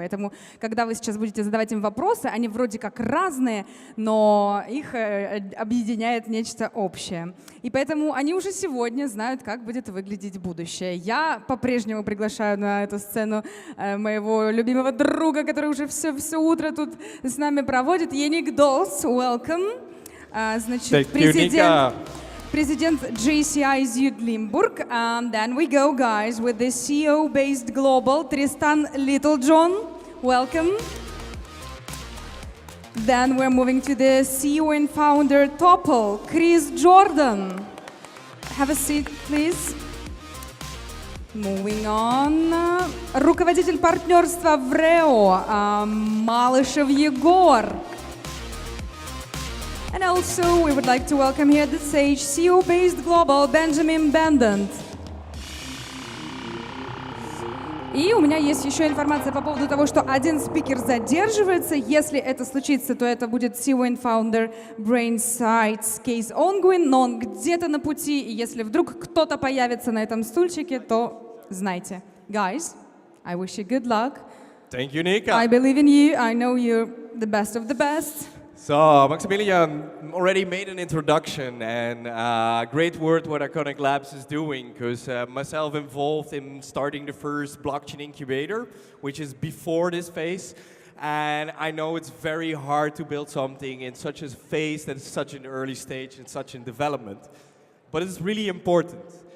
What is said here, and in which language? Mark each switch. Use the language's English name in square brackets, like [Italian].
[Russian] Поэтому, когда вы сейчас будете задавать им вопросы, они вроде как разные, но их объединяет нечто общее. И поэтому они уже сегодня знают, как будет выглядеть будущее. Я по-прежнему приглашаю на эту сцену моего любимого друга, который уже все утро тут с нами проводит. Еник Долс, [English] welcome. [Russian] Значит, President JCI Zuid Limburg. [English] Then we go, guys, with the CEO-based global, Tristan Littlejohn. Welcome. Then we're moving to the CEO and founder Topple, Chris Jordan. Have a seat, please. Moving on. [Russian] Руководитель партнерства ВРЭО, Малышев Егор. [English] And also, we would like to welcome here at the stage CEO-based global Benjamin Bendant. [Russian] И у меня есть еще информация по поводу того, что один спикер задерживается. Если это случится, то это будет [English] CEO and Founder [Russian] Brainsights Case Ongoing, но он где-то на пути, и если вдруг кто-то появится на этом стульчике, то знайте. [English] Guys, I wish you good luck. Thank you, Nika. I believe in you. I know you're the best of the best. So, Maximilian already made an introduction, and great word what Iconiq Labs is doing, because myself involved in starting the first blockchain incubator, which is before this phase, and I know it's very hard to build something in such a phase that is such an early stage and such in development, but it's really important.